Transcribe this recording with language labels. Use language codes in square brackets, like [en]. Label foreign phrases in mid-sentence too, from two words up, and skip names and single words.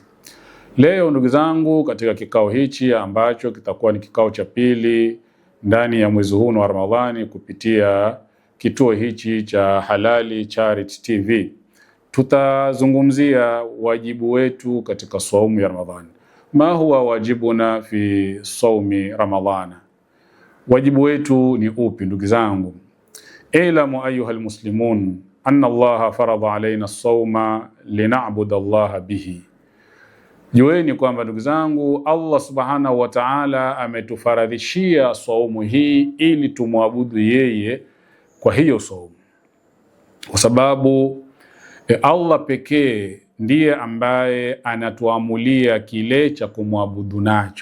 [sw] Leo ndugu zangu, katika kikao hichi ambacho kitakuwa ni kikao cha pili ndani ya mwezi huu wa Ramadhani kupitia kituo hichi cha Halali Charity TV, tutazungumzia wajibu wetu katika saumu ya Ramadhani. [ar] ما هو واجبنا في صوم رمضان? [sw] Wajibu wetu ni upi ndugu zangu? [ar] اعلموا أيها المسلمون أن الله فرض علينا الصوم لنعبد الله به. [sw] Jueni kwamba ndugu zangu, Allah [ar] سبحانه وتعالى [sw] ametufaradhishia saumu hii ili tumwabudu yeye kwa hiyo saumu, kwa sababu Allah pekee ndiye ambaye anatuamulia kile cha kumwabudu nacho.